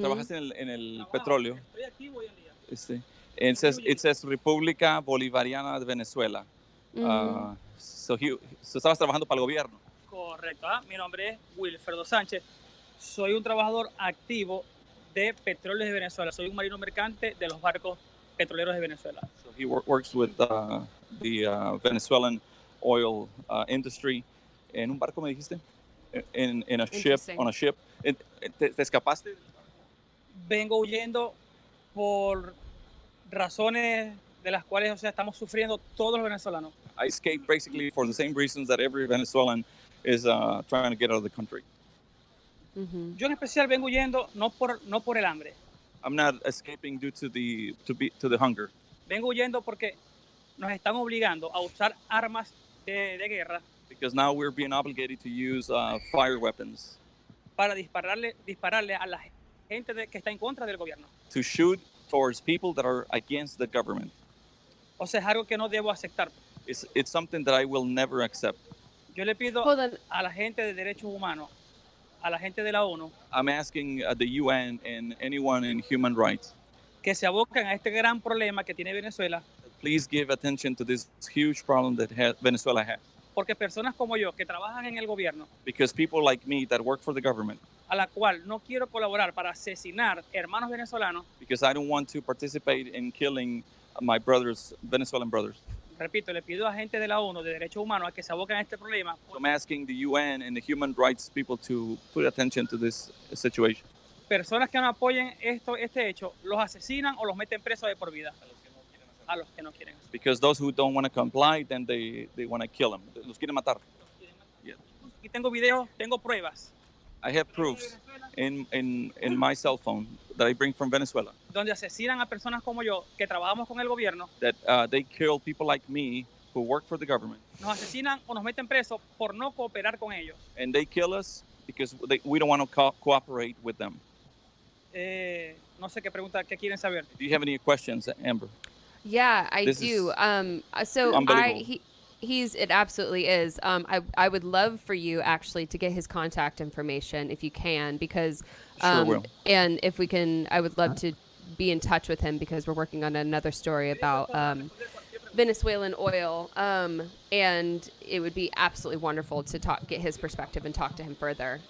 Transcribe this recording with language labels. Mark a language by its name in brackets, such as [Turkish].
[Spanish] Trabajas en el petróleo. Este. [English] It says República Bolivariana de Venezuela. [Spanish] So estabas trabajando para el gobierno. Correcto. Mi nombre es Wilfredo Sánchez. Soy un trabajador activo de Petróleos de Venezuela. Soy un marino mercante de los barcos petroleros de Venezuela. [English] So he works with the Venezuelan oil industry. [Spanish] En un barco me dijiste? [English] In a ship, on a ship. [Spanish] ¿Te escapaste? Vengo huyendo por razones de las cuales, o sea, estamos sufriendo todos los venezolanos. [English] I escaped basically for the same reasons that every Venezuelan is trying to get out of the country. [Spanish] Yo en especial vengo huyendo no por el hambre. [English] I'm not escaping due to the hunger. [Spanish] Vengo huyendo porque nos están obligando a usar armas de guerra [English] Because now we're being obligated to use fire weapons [Spanish] para dispararle a la gente que está en contra del gobierno. [English] to shoot towards people that are against the government. [Spanish] O sea, es algo que no debo aceptar. [English] It's something that I will never accept. [Spanish] Yo le pido a la gente de derechos humanos, a la gente de la ONU, [English] I'm asking the UN and anyone in human rights, [Spanish] que se aboquen a este gran problema que tiene Venezuela, [English] please give attention to this huge problem that Venezuela has. [Spanish] porque personas como yo que trabajan en el gobierno, [English] Because people like me that work for the government, [Spanish] a la cual no quiero colaborar para asesinar hermanos venezolanos, [English] because I don't want to participate in killing my brothers, Venezuelan brothers. [Spanish] repito, le pido a gente de la ONU de derechos humanos a que se aboquen a este problema. [English] So I'm asking the UN and the human rights people to put attention to this situation. [Spanish] Personas que no apoyen este hecho, los asesinan o los meten presos de por vida. A los que no quieren. [English] Because those who don't want to comply, then they want to kill them. [Spanish] Los quieren matar. Yeah. Aquí tengo videos, tengo pruebas. [English] I have proofs in my cell phone that I bring from Venezuela [Spanish] Donde asesinan a personas como yo que trabajamos con el gobierno, [English] that they kill people like me who work for the government. [Spanish] nos asesinan o nos meten presos por no cooperar con ellos. [English] And they kill us because we don't want to cooperate with them. [Spanish] No sé qué pregunta, qué quieren saber. [English] Do you have any questions, Amber? Yeah, I do. So unbelievable. it absolutely is. I would love for you actually to get his contact information if you can, because Sure will. and if we can, I would love to be in touch with him because we're working on another story about Venezuelan oil, and it would be absolutely wonderful to get his perspective and talk to him further.